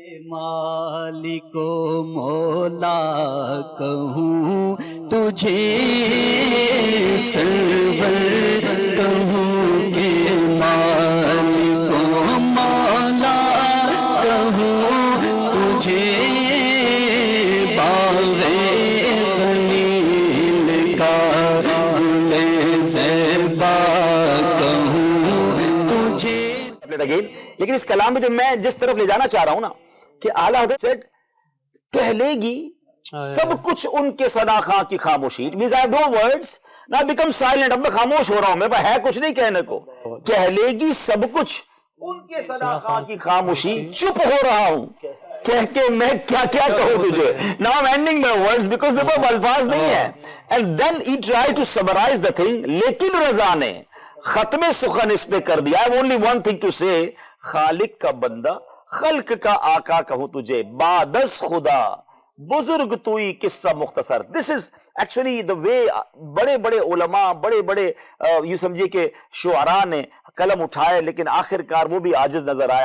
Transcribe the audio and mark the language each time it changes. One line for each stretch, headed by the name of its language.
Urdu: مالک و مولا کہوں تجھے, سرور کہوں کہ مالک و مولا کہوں تجھے, باغ خلیل کا گل زیبا کہوں تجھے. لیکن اس کلام میں جو میں جس طرف لے جانا چاہ رہا ہوں نا, کہ اعلیٰ حضرت said کہہ لے گی سب کچھ ان کے ثنا خاں کی خاموشی.
English: It means I have no words, now I become silent.
Urdu: اب میں خاموش ہو رہا ہوں, میرے پاس ہے کچھ نہیں کہنے کو. کہہ لے گی سب کچھ ان کے ثنا خاں کی خاموشی, چپ ہو رہا ہوں کہہ کے میں کیا کیا کہوں تجھے.
English: Now I'm ending my words because
Urdu: میرے پاس الفاظ نہیں ہے.
English: And then he tried to summarize the thing.
Urdu: لیکن رضا نے ختم سخن اس پہ کر دیا.
English: I have only one thing to say,
Urdu: خالق کا بندہ خلق کا آقا کہوں تجھے, بادس خدا بزرگ توئی قصہ مختصر.
English: This is actually the way
Urdu: بڑے بڑے علماء, بڑے بڑے یوں سمجھے کہ شعراء نے قلم اٹھائے, لیکن آخر کار وہ بھی عاجز نظر آئے.